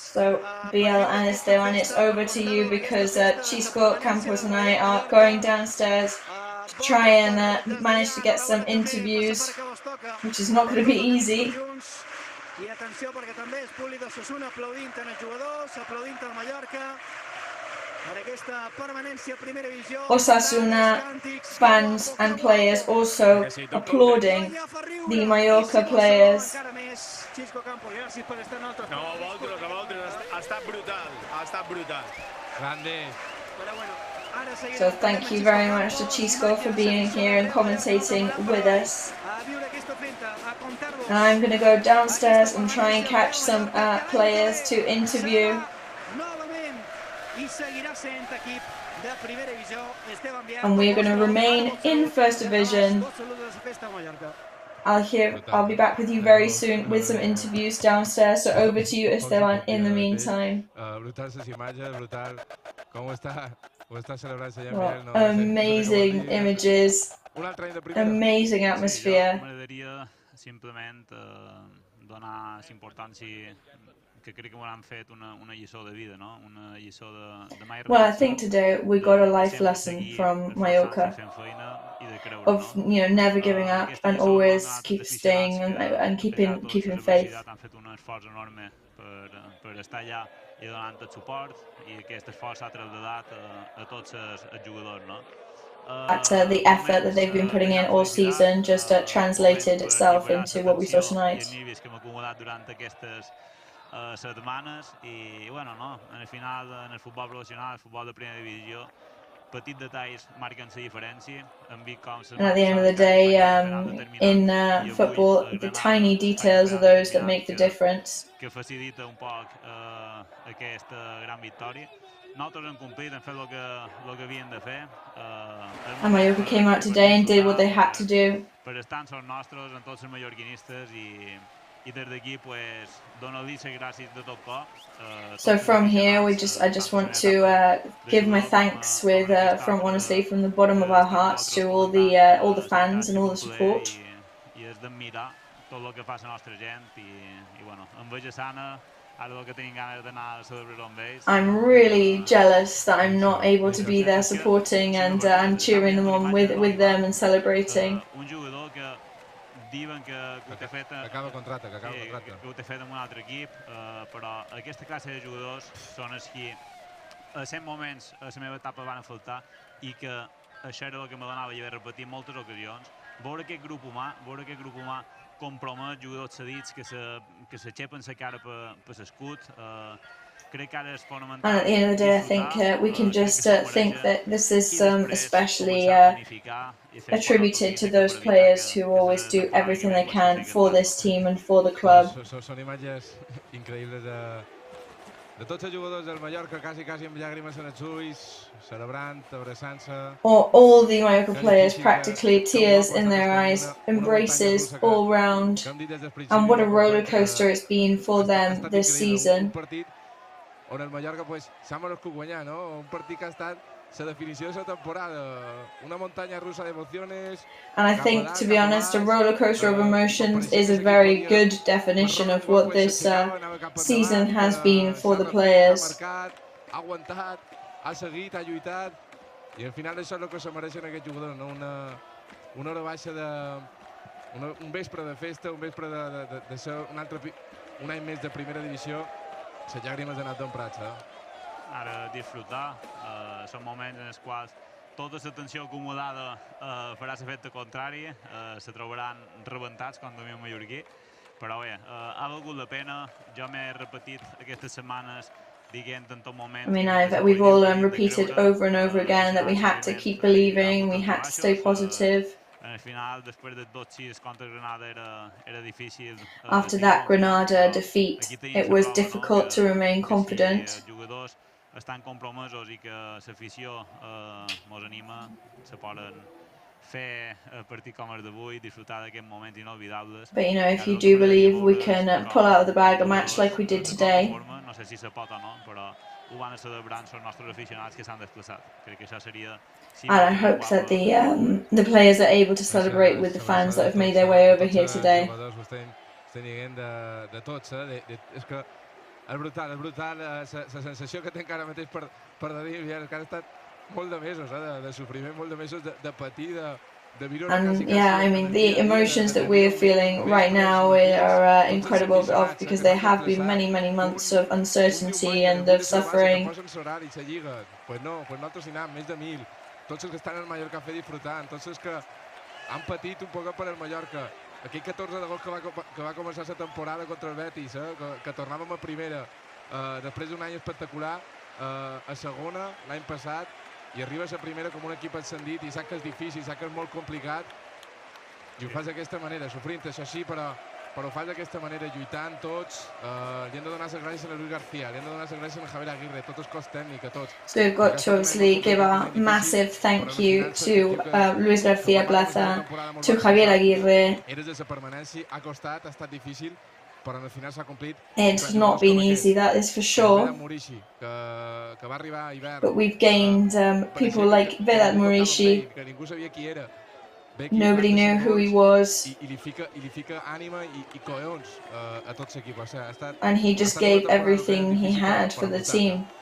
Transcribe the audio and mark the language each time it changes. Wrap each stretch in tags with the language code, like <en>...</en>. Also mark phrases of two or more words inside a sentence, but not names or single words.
<en>So, Biel and Esteban, it's over to you because Xisco, Campos and I are going downstairs to try and manage to get some interviews, which is not going to be easy.</en> <ca>I atenció perquè també és públic d'Osasuna aplaudint en els jugadors, aplaudint el Mallorca per aquesta permanència a primera divisió.</ca> <en>Osasuna fans and players also applauding the Mallorca players.</en> <ca>No, vosaltres, ha estat brutal, ha estat brutal. Grande.</ca> <en>So thank you very much to Chisco for being here and commentating with us. And I'm going to go downstairs and try and catch some players to interview. And we're going to remain in First Division. I'll be back with you very soon with some interviews downstairs. So over to you, Esteban, in the meantime.</en> <ca>Brutal les imatges, brutal. Com està celebrant-se ja,</ca> <en>Well, Miguel? No? amazing images, amazing atmosphere.</en> <ca>M'agradaria simplement donar importància que crec que m'han fet una lliçó de vida, no? Una lliçó de mai.</ca> <en>Well, I think today we got a life lesson from Mallorca of, you know, never giving up and always keep staying and keeping faith.</en> <ca>Han fet un esforç enorme per estar allà i donant el suport, i aquest esforç s'ha traslladat a tots els jugadors, no?</ca> <en>The effort that they've been putting in all season just translated itself into what we saw tonight.</en> <ca>Que hem acumulat durant aquestes setmanes i, bueno, no, en el final, en el futbol professional, el futbol de primera divisió, petits detalls marquen la diferència.</ca> <en>And at the end of the day, in football, the tiny details are those that make the difference.</en> <ca>Que facilita un poc aquesta gran victòria. Nosaltres hem complit, hem fet el que havien de fer.</ca> <en>And Mallorca came out today and did what they had to do.</en> <ca>Per estar en els nostres, en tots els mallorquinistes, i des d'aquí, pues, donar-li les gràcies de tot cor.</ca> <en>So from here, I just want to give my thanks from honestly from the bottom of our hearts to all the fans and all the support.</en> <ca>I és d'admirar tot el que fa la nostra gent i bueno, amb veja sana, ara el que tenim ganes d'anar a celebrar amb ells.</ca> <en>I'm really jealous that I'm not able to be there supporting and cheering them on with them and celebrating.</en> <ca>Un jugador que diuen que ho té fet amb un altre equip, però aquesta classe de jugadors són els que a 100 moments a la meva etapa van faltar i que això era el que me donava i haver repetit en moltes ocasions. Veure aquest grup humà compromet jugadors cedits que s'aixepen la cara per l'escut. Crec que ara és fonamental.</ca> <en>And at the end of the day, I think we can just think that this is especially attributed to those players who always do everything they can for this team and for the club.</en> <ca>Són imatges increïbles de tots els jugadors del Mallorca, quasi amb llàgrimes en els ulls, celebrant, abraçant-se.</ca> <en>All the Mallorca players, practically tears in their eyes, embraces all round, and what a roller coaster it's been for them this season.</en> <ca>On el Mallorca s'ha merescut guanyar, no? Un partit que ha estat la definició de la temporada, una muntanya russa d'emocions.</ca> <en>And I think, to be honest, a roller coaster of emotions is a very good definition of what this season has been for the players.</en> <ca>Ha aguantat, ha seguit, ha lluitat, i al final això és el que se mereixen aquests jugadors, no? Una hora baixa un vespre de festa, un vespre de ser un any més de primera divisió. Les llàgrimes han anat d'emprats, Ara disfrutar, són moments en els quals tota la tensió acumulada farà l'efecte contrari, se trobaran rebentats, com diuen mallorquí, però bé, ha valgut la pena. Jo m'he repetit aquestes setmanes dient en tot moment...</ca> <en>I mean, we've all repeated over and over again that we had to keep believing, we had to stay positive.</en> <ca>Al final, després de 2-6 contra Granada era difícil.</ca> <en>After that Granada defeat, it was difficult to remain confident.</en> <ca>Els jugadors estan compromesos i que l'afició ens anima, se poden fer partit com el d'avui, disfrutar d'aquests moments inolvidables.</ca> <en>But you know, if you do believe we can pull out of the bag a match like we did today.</en> <ca>No sé si se pot o no, però ho van a celebrar els nostres aficionats que s'han desplaçat. Crec que això seria...</ca> <en>And I hope that the players are able to celebrate with the fans that have made their way over here today.</en> <ca>Estem dient de tots, és que és brutal, la sensació que tinc ara mateix per dir, que han estat molt de mesos de sofriment, molt de mesos de patir,</ca> <en>And yeah, I mean, the emotions that we're feeling right now are incredible because there have been many, many months of uncertainty and of suffering.</en> <ca>Pues no, pues nosaltres hi anem, més de 1.000. Tots els que estan al Mallorca Café disfrutant, tots els que han patit un poc per el Mallorca. Aquell 14 d'agost que va començar la temporada contra el Betis, que tornàvem a primera després d'un any espectacular, a segona l'any passat, i arribes a primera com un equip ascendit i saps que és difícil, saps que és molt complicat, i ho fas d'aquesta manera, sofrint, això sí, però ho fas d'aquesta manera, lluitant tots. Li hem de donar les gràcies a Luis García, li hem de donar les gràcies a Javier Aguirre, tot el cos tècnic, a tots.</ca> <en>So we've got to obviously give a massive thank you to Luis García Plaza, to Javier Aguirre.</en> <ca>Eres de la permanència, ha costat, ha estat difícil, però al final s'ha complit.</ca> <en>It's not been easy, that is for sure. But we've gained people like Vedat Murici. Nobody knew who he was. And he just gave everything he had for the team.</en>